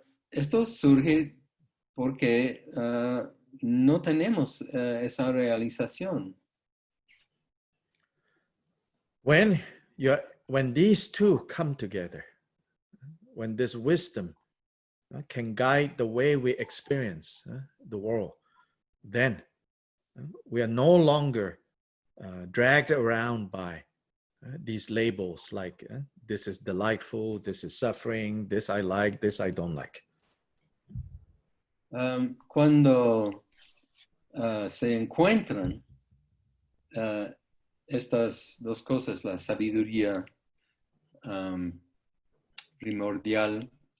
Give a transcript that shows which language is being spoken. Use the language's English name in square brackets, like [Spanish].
[Spanish] Esto surge porque no tenemos esa realización. [English] When these two come together, when this wisdom can guide the way we experience the world, then we are no longer dragged around by these labels like this is delightful, this is suffering, this I like, this I don't like. [Spanish] Cuando se encuentran estas dos cosas, la sabiduría primordial,